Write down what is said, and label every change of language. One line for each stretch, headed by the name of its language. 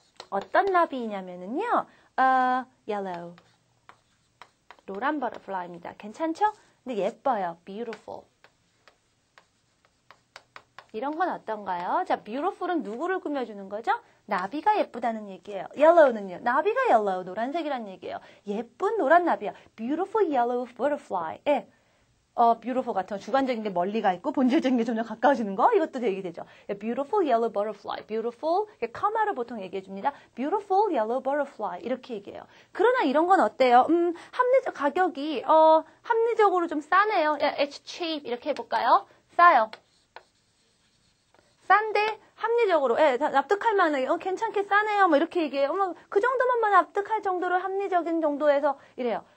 Korean: 어떤 나비냐면은요, yellow, 노란 butterfly입니다. 괜찮죠? 근데 예뻐요. beautiful. 이런 건 어떤가요? 자, beautiful은 누구를 꾸며주는 거죠? 나비가 예쁘다는 얘기예요. yellow는요. 나비가 yellow, 노란색이란 얘기예요. 예쁜 노란 나비야.
English: beautiful yellow butterfly.
Korean: beautiful 같은 거 주관적인 게 멀리 가 있고 본질적인 게 점점 가까워지는 거 이것도 얘기되죠.
English: beautiful yellow butterfly.
Korean: beautiful, 커마를 보통 얘기해 줍니다.
English: beautiful yellow butterfly
Korean: 이렇게 얘기해요. 그러나 이런 건 어때요? 가격이 합리적으로 좀 싸네요.
English: it's cheap
Korean: 이렇게 해볼까요? 싸요. 싼데 합리적으로, 예, 납득할 만하게, 괜찮게 싸네요. 뭐 이렇게 얘기해요. 그 정도만 납득할 정도로 합리적인 정도에서 이래요.